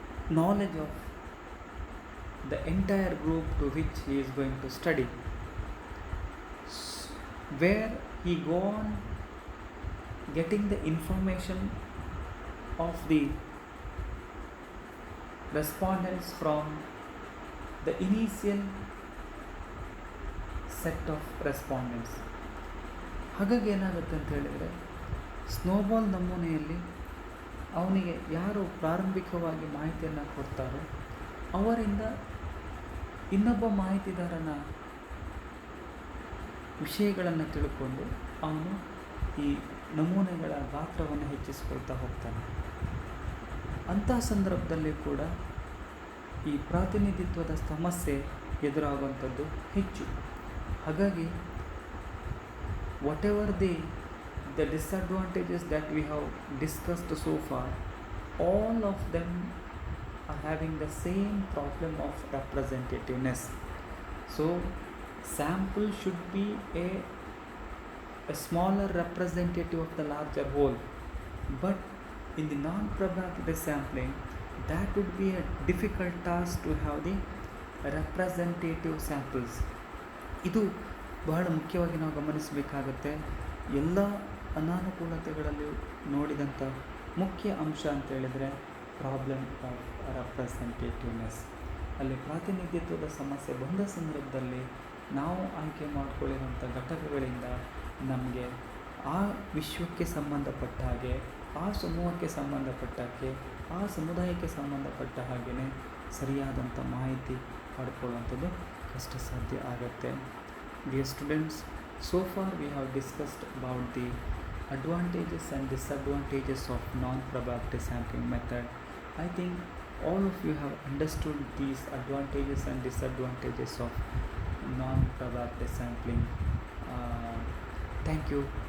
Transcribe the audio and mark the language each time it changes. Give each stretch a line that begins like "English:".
English: knowledge of the entire group to which he is going to study, where he go on getting the information of the respondents from the initial set of respondents.
Kannada: ಹಾಗಾಗಿ ಏನಾಗುತ್ತೆ ಅಂತ ಹೇಳಿದರೆ, snowball ನಮೂನೆಯಲ್ಲಿ ಅವನಿಗೆ ಯಾರು ಪ್ರಾರಂಭಿಕವಾಗಿ ಮಾಹಿತಿಯನ್ನು ಕೊಡ್ತಾರೋ ಅವರಿಂದ ಇನ್ನೊಬ್ಬ ಮಾಹಿತಿದಾರನ ವಿಷಯಗಳನ್ನು ತಿಳ್ಕೊಂಡು ಅವನು ಈ ನಮೂನೆಗಳ ಗಾತ್ರವನ್ನು ಹೆಚ್ಚಿಸ್ಕೊಳ್ತಾ ಹೋಗ್ತಾನೆ. ಅಂತಹ ಸಂದರ್ಭದಲ್ಲಿ ಕೂಡ ಈ ಪ್ರಾತಿನಿಧಿತ್ವದ ಸಮಸ್ಯೆ ಎದುರಾಗುವಂಥದ್ದು ಹೆಚ್ಚು. ಹಾಗಾಗಿ
English: whatever the disadvantages that we have discussed so far, all of them are having the same problem of representativeness. So sample should be a smaller representative of the larger whole, but in the non-probability sampling that would be a difficult task to have the representative samples.
Kannada: ಇದು ಬಹಳ ಮುಖ್ಯವಾಗಿ ನಾವು ಗಮನಿಸಬೇಕಾಗತ್ತೆ. ಎಲ್ಲ ಅನಾನುಕೂಲತೆಗಳಲ್ಲಿ ನೋಡಿದಂಥ ಮುಖ್ಯ ಅಂಶ ಅಂತ ಹೇಳಿದರೆ
English: Problem of representativeness.
Kannada: ಅಲ್ಲಿ ಪ್ರಾತಿನಿಧ್ಯತ್ವದ ಸಮಸ್ಯೆ ಬಂದ ಸಂದರ್ಭದಲ್ಲಿ ನಾವು ಆಯ್ಕೆ ಮಾಡಿಕೊಳ್ಳಿರುವಂಥ ಘಟಕಗಳಿಂದ ನಮಗೆ ಆ ವಿಶ್ವಕ್ಕೆ ಸಂಬಂಧಪಟ್ಟ ಹಾಗೆ, ಆ ಸಮೂಹಕ್ಕೆ ಸಂಬಂಧಪಟ್ಟ ಹಾಗೆ, ಆ ಸಮುದಾಯಕ್ಕೆ ಸಂಬಂಧಪಟ್ಟ ಹಾಗೆಯೇ ಸರಿಯಾದಂಥ ಮಾಹಿತಿ ಪಡ್ಕೊಳ್ಳುವಂಥದ್ದು ಕಷ್ಟ ಸಾಧ್ಯ ಆಗುತ್ತೆ.
English: Dear students, so far we have discussed about the advantages and disadvantages of non-probability sampling method. I think all of you have understood these advantages and disadvantages of non-probability sampling. Thank you.